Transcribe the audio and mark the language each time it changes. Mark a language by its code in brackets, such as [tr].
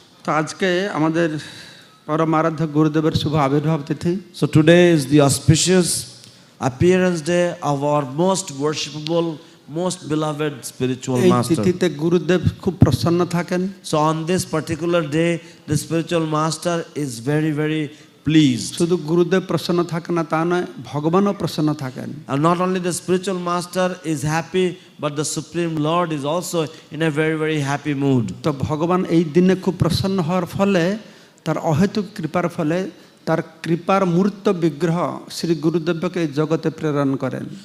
[bn] তো আজকে আমাদের পরম আরাধ্য গুরুদেবের শুভ আবির্ভাব তিথি। [en] So today is the auspicious appearance day of our most worshipable, most beloved spiritual [bn] এই [en] master. [bn] তিথিতে গুরুদেব খুব প্রসন্ন থাকেন। [en] So on this particular day the spiritual master is very very pleased. [bn] শুধু গুরুদেব প্রসন্ন থাকে না তা নয়, ভগবানও প্রসন্ন থাকেন। [en] And not only the spiritual master is happy, but the supreme lord is also in a very very happy mood. [bn] তো ভগবান এই দিনে খুব প্রসন্ন হওয়ার ফলে, তার অহেতুক কৃপার ফলে তার কৃপার মূর্ত বিগ্রহ শ্রী গুরুদেবকে এই জগতে প্রেরণ করেন।